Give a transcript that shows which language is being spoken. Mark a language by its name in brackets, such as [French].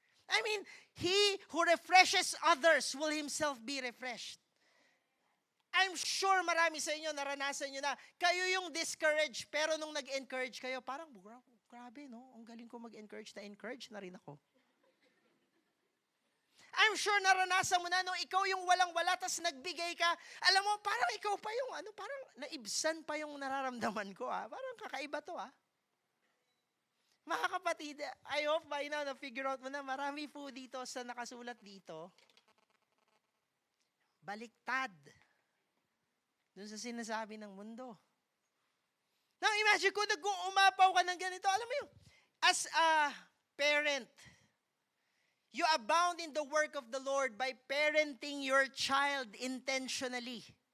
[English] I mean, he who refreshes others will himself be refreshed. I'm sure [Filipino] marami sa inyo, naranasan nyo na, kayo yung discouraged, pero nung nag-encourage kayo, parang, grabe, no? Ang galing ko mag-encourage, na-encourage na rin ako. [English] I'm sure [Filipino] naranasan mo na, no? Ikaw yung walang-wala, tas nagbigay ka. Alam mo, parang ikaw pa yung, parang naibsan pa yung nararamdaman ko, Parang kakaiba to, Mga kapatid, [English] I hope by now [Filipino] na-figure out mo na marami po dito sa nakasulat dito. Baliktad. Doon sa sinasabi ng mundo. [English] Now imagine [Filipino] kung nag-uumapaw ka ng ganito. Alam mo yung, [English] as a parent, you abound in the work of the Lord by parenting your child intentionally.